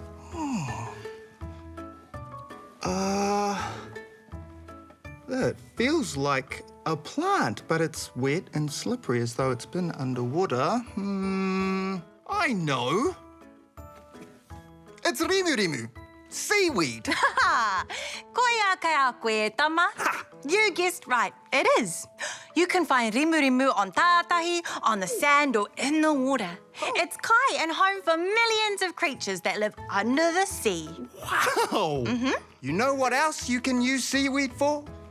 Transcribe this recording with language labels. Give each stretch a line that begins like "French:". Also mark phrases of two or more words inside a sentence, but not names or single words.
English: It feels like a plant, but it's wet and slippery as though it's been underwater. I know. It's rimu rimu. Seaweed.
Māori: Koia kai a koe, Tama.
English: You guessed right. It is. You can find rimu rimu on tātahi, on the sand or in the water. It's kai and home for millions of creatures that live under the sea. Wow. You know what else you can use seaweed for?